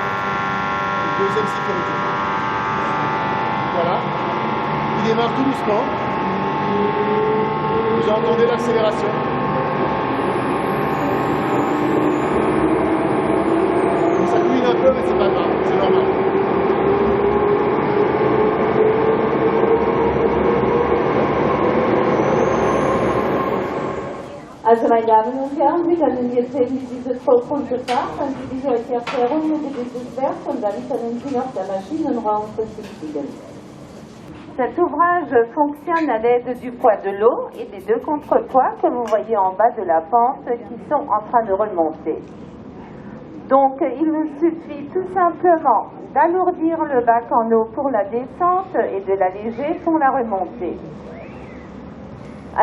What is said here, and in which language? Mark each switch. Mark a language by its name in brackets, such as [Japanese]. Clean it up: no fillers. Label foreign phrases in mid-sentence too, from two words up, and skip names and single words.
[French] Deuxième sécurité. Voilà. Il démarre tout doucement. Vous entendez l'accélération. Ça couine un peu, mais c'est pas grave, c'est normal. [German] Also meine Damen und Herren, Sie können jetzt sehen, wie dieses Vollkonto fährt, dann gebe ich euch die Erklärung über dieses Werk und dann können Sie noch der Maschinenraum besichtigen. [French] Cet ouvrage fonctionne à l'aide du poids de l'eau et des deux contrepoids que vous voyez en bas de la pente qui sont en train de remonter. Donc il vous suffit tout simplement d'alourdir le bac en eau pour la descente et de l'alléger pour la remontée.